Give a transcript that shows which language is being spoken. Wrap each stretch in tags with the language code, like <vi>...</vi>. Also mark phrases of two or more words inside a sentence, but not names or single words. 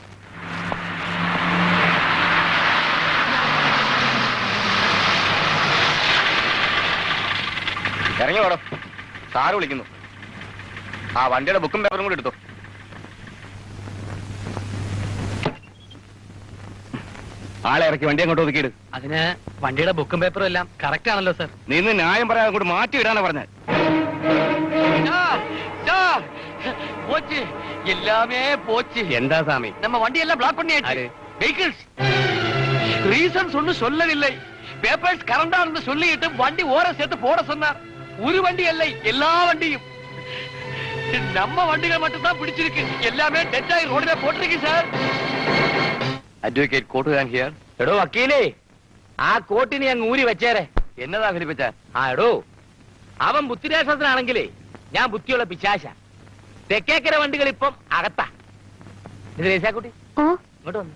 <ml>ഇറങ്ങി വേടോ, സാറ് വിളിക്കുന്നു. ആ വണ്ടിയുടെ ബുക്കും പേപ്പറും കൂടി എടുത്തോ. ആളെ ഇറക്കി വണ്ടി അങ്ങോട്ട് ഒതുക്കിയിട്. അതിന് വണ്ടിയുടെ ബുക്കും പേപ്പറും എല്ലാം കറക്റ്റ് ആണല്ലോ സർ. നീ ഇന്ന് ന്യായം പറയാതെ അങ്ങോട്ട് മാറ്റി ഇടാനാ പറഞ്ഞത്.</ml> <ta>போச்சு, எல்லாமே போச்சு.</ta> <ml>എന്താ சாமி?</ml> <ta>நம்ம வண்டியெல்லாம் பிளாக் பண்ணியாச்சு.</ta> <en>vehicles reasons</en> <ta>ஒன்னும் சொல்லவில்லை. பேப்பர்ஸ் கரண்டா இருந்து சொல்லிட்டு வண்டி ஓர சேர்த்து போட சொன்னார். ஒரு வண்டி இல்லை, எல்லா வண்டியும். நம்ம வண்டிகள் மட்டும் தான் பிடிச்சிருக்கு. எல்லாமே டெட் ஆகி ரோட்ல போட்டிருக்கு சார்.</ta> <en>Advocate Kottukaran here.</en> <ml>എടോ വക്കീലേ, ആ കോട്ടിനെ അങ്ങ് ഊരി വെച്ചേരെ. എന്നതാ ഫിലിപ്പച്ച? എടോ, അവൻ ബുദ്ധിരാക്ഷസനാണെങ്കിലേ ഞാൻ ബുദ്ധിയുള്ള പിശാശ. തെക്കേക്കര വണ്ടികൾ ഇപ്പം അകത്താ. ഇത് രേശാക്കുട്ടി ഇങ്ങോട്ട് വന്നു.</ml>